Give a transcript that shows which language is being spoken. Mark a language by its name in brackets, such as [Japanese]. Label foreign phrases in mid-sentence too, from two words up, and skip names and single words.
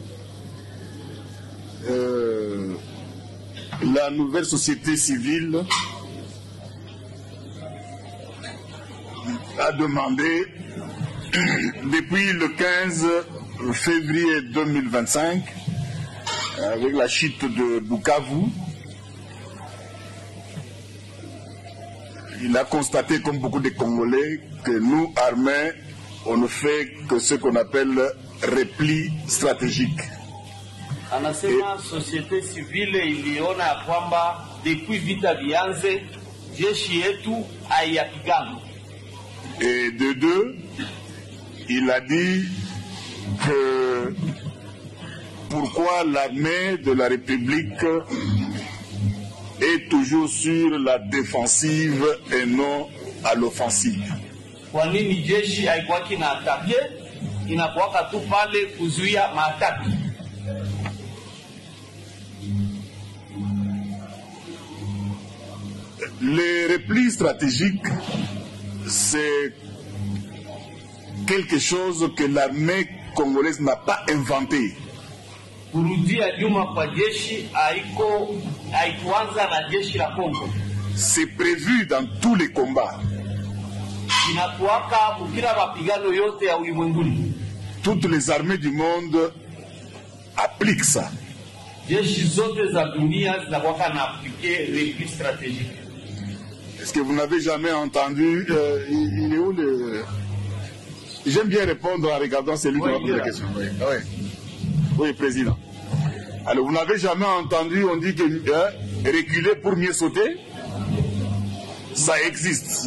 [French] La nouvelle société civile a demandé, depuis le 15 février 2025, avec la chute de Bukavu, il a constaté, comme beaucoup de Congolais, que nous, armés, on ne fait que ce qu'on appelle repli stratégique. [Swahili] Anasema [French] societe civile [Swahili] iliona ya kwamba depuis vita vianze jeshi yetu haiyapigana. [French] Et de deux, il a dit que pourquoi l'armée de la République est toujours sur la défensive et non à l'offensive. [Swahili] Kwa nini jeshi haikuwaki na atake, inakuwaka tu pale kuzuia maataki. [French] Les replis stratégiques, c'est quelque chose que l'armée congolaise n'a pas inventé. [Swahili] Kurudia nyuma kwa jeshi haikuanza na jeshi la Kongo. [French] C'est prévu dans tous les combats. [Swahili] Inakuwaka mukila mapigano yote ya ulimwenguni. [French] Toutes les armées du monde appliquent ça. [Swahili] Jeshi zote za dunia zinakuwaka na aplike [French] repli stratégique. Est-ce que vous n'avez jamais entendu il est où le... J'aime bien répondre en regardant celui qui m'a posé la question. Oui. Oui. Oui, président. Alors, vous n'avez jamais entendu, on dit que reculer pour mieux sauter, ça existe.